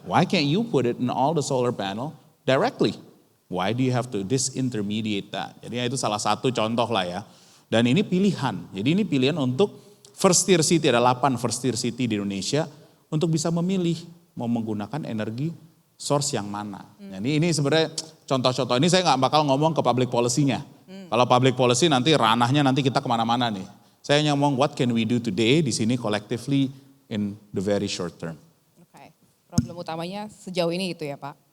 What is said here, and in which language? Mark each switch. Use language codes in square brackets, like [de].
[en] Why can't you put it in all the solar panel directly? Why do you have to disintermediate that? [id] Jadi itu salah satu contoh lah ya. Dan ini pilihan. Jadi ini pilihan untuk first tier city, ada 8 first tier city di Indonesia untuk bisa memilih mau menggunakan energi source yang mana. Nah, ini sebenarnya contoh-contoh ini saya nggak bakal ngomong ke public policy-nya. Kalau public policy nanti ranahnya nanti kita kemana-mana nih. Saya hanya ngomong [en] what can we do today [id] di sini [en] collectively in the very short term. [id] Oke, problem utamanya sejauh ini itu ya Pak.